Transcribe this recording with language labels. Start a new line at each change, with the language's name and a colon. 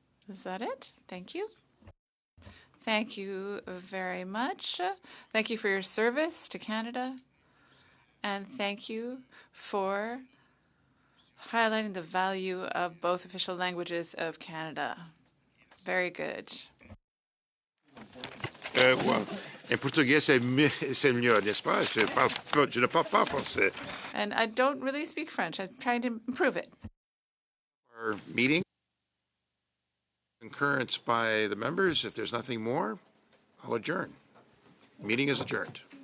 English: Is that it? Thank you. Thank you very much. Thank you for your service to Canada. And thank you for highlighting the value of both official languages of Canada. Very good.
French: Well, en portugais, c'est mieux, n'est-ce pas? Je ne parle pas français.
English: And I don't really speak French. I'm trying to improve it. Our meeting. Concurrence by the members. If there's nothing more, I'll adjourn. Meeting is adjourned.